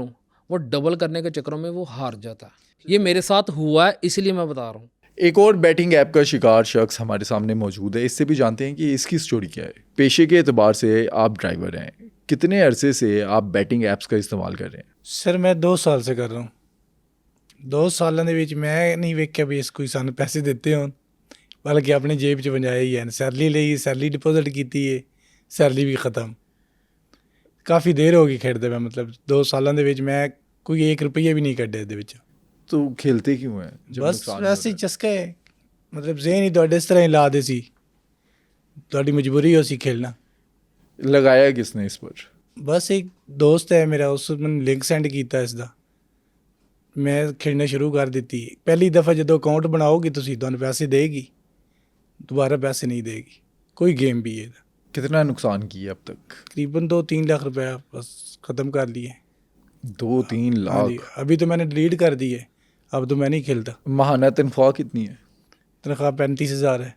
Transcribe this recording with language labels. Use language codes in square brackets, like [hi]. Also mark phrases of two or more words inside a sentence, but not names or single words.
[ur] وہ ڈبل کرنے کے چکروں میں وہ ہار جاتا ہے. یہ میرے ساتھ ہوا ہے, اس لیے میں بتا رہا ہوں. ایک اور بیٹنگ ایپ کا شکار شخص ہمارے سامنے موجود ہے, اس سے بھی جانتے ہیں کہ اس کی سٹوری کیا ہے. پیشے کے اعتبار سے آپ ڈرائیور ہیں, کتنے عرصے سے آپ بیٹنگ ایپس کا استعمال کر رہے ہیں؟ سر میں 2 ਸਾਲ سے کر رہا ہوں. [pa] 2 ਸਾਲਾਂ ਦੇ ਵਿੱਚ ਮੈਂ ਨਹੀਂ ਵੇਖਿਆ ਵੀ ਇਸ ਕੋਈ ਸਾਨੂੰ ਪੈਸੇ ਦਿੱਤੇ ਹੋਣ, ਬਲਕਿ ਆਪਣੀ ਜੇਬ 'ਚ ਵੰਜਾਏ ਹੀ ਹਨ. ਸੈਲਰੀ ਲਈ, ਸੈਲਰੀ ਡਿਪੋਜ਼ਿਟ ਕੀਤੀ ਹੈ, ਸੈਲਰੀ ਵੀ ਖਤਮ. ਕਾਫੀ ਦੇਰ ਹੋ ਗਈ ਖੇਡਦੇ ਮੈਂ, ਮਤਲਬ 2 ਸਾਲਾਂ ਦੇ ਵਿੱਚ ਮੈਂ ਕੋਈ 1 ਰੁਪਈਆ ਵੀ ਨਹੀਂ ਕੱਢਿਆ ਇਹਦੇ ਵਿੱਚ। [ur] تو کھیلتے کیوں ہیں جب [pa] ਬਸ [ur] نقصان [pa] ਵੈਸੇ ਹੀ ਚਸਕਾ ਹੈ, ਮਤਲਬ ਜ਼ਹਿਨ ਹੀ ਤੁਹਾਡੇ ਇਸ ਤਰ੍ਹਾਂ ਹੀ ਲਾ ਦੇ ਸੀ, ਤੁਹਾਡੀ ਮਜਬੂਰੀ ਹੋ ਸੀ ਖੇਲਣਾ। لگایا کس نے اس پر؟ ਬਸ ਇੱਕ ਦੋਸਤ ਹੈ ਮੇਰਾ, ਉਸ ਮੈਨੂੰ ਲਿੰਕ ਸੈਂਡ ਕੀਤਾ ਇਸ ਦਾ, ਮੈਂ ਖੇਡਣਾ ਸ਼ੁਰੂ ਕਰ ਦਿੱਤੀ। ਪਹਿਲੀ ਦਫਾ ਜਦੋਂ ਅਕਾਊਂਟ ਬਣਾਓਗੇ ਤੁਸੀਂ, ਤੁਹਾਨੂੰ ਪੈਸੇ ਦੇਗੀ, [ur] دوبارہ پیسے نہیں دے گی کوئی گیم بھی ہے۔ کتنا نقصان کیا اب تک؟ تقریباً 2-3 لاکھ روپے بس ختم کر لیے۔ 2-3 لاکھ؟ ابھی تو میں نے ڈیلیٹ کر دی ہے، اب تو میں نہیں کھیلتا۔ ماہانہ تنخواہ کتنی ہے؟ تنخواہ 35,000 ہے۔